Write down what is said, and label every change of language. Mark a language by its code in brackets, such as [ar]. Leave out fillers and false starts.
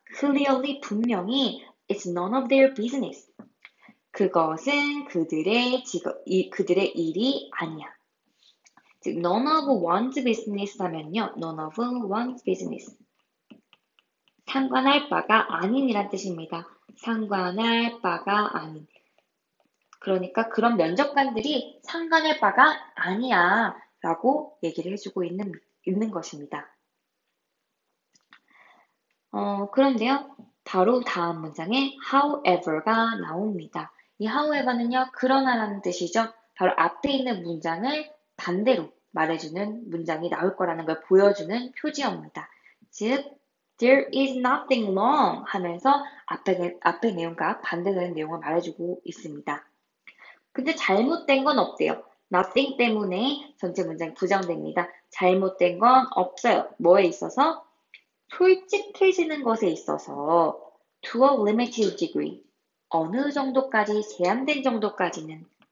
[en] Clearly, [ko] 분명히 [en] it's none of their business. [ko] 그것은 그들의 일이 아니야. 즉, [en] none of one's business [ko] 하면요. [en] none of one's business. [ko] 상관할 바가 아닌이란 뜻입니다. 상관할 바가 아닌. 그러니까 그런 면접관들이 상관할 바가 아니야 라고 얘기를 해주고 있는 것입니다. 그런데요. 바로 다음 문장에 however가 나옵니다. 이 however는요. 그러나라는 뜻이죠. 바로 앞에 있는 문장을 반대로 말해주는 문장이 나올 거라는 걸 보여주는 표지어입니다. 즉, [en] there is nothing wrong [ko] 하면서 앞에 내용과 반대되는 내용을 말해주고 있습니다. 근데 잘못된 건 없대요. nothing 때문에 전체 문장이 부정됩니다. 잘못된 건 없어요. 뭐에 있어서? 솔직해지는 것에 있어서 [en] to a limited degree. [ko] 어느 정도까지, 제한된 정도까지.